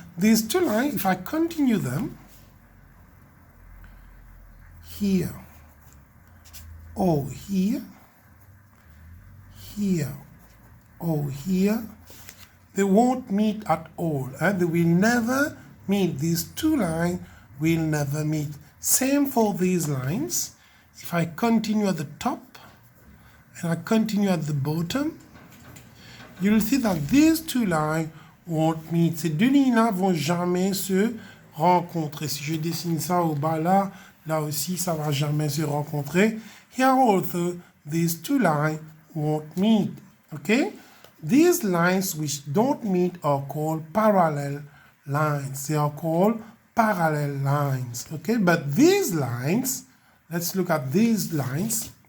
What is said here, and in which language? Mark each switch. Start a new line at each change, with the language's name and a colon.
English: These two lines, if I continue them, here, or here, here, or here, they won't meet at all. They will never meet. These two lines will never meet. Same for these lines. If I continue at the top and I continue at the bottom, you'll see that these two lines won't meet.
French: Ces deux lignes-là vont jamais se rencontrer. Si je dessine ça au bas là, là aussi, ça va jamais se rencontrer.
English: Here also, these two lines won't meet. Okay? These lines which don't meet are called parallel lines. They are called parallel lines. Okay? But these lines, let's look at these lines.